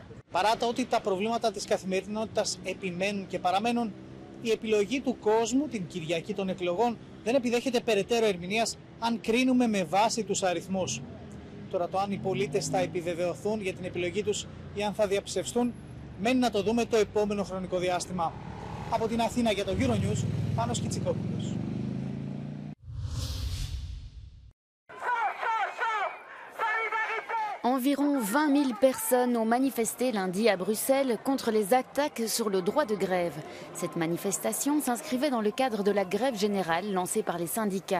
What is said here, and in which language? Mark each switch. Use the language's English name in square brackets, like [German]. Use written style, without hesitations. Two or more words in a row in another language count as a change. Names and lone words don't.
[Greek] Παρά το ότι τα προβλήματα της καθημερινότητας επιμένουν και παραμένουν, η επιλογή του κόσμου την Κυριακή των εκλογών δεν επιδέχεται περαιτέρω ερμηνείας αν κρίνουμε με βάση τους αριθμούς. Τώρα το αν οι πολίτες θα επιβεβαιωθούν για την επιλογή τους ή αν θα διαψευστούν, μένει να το δούμε το επόμενο χρονικό διάστημα. Από την Αθήνα για το Euronews, Πάνος Κιτσικόπουλος. [French] Environ 20 000 personnes ont manifesté lundi à Bruxelles contre les attaques sur le droit de grève. Cette manifestation s'inscrivait dans le cadre de la grève générale lancée par les syndicats.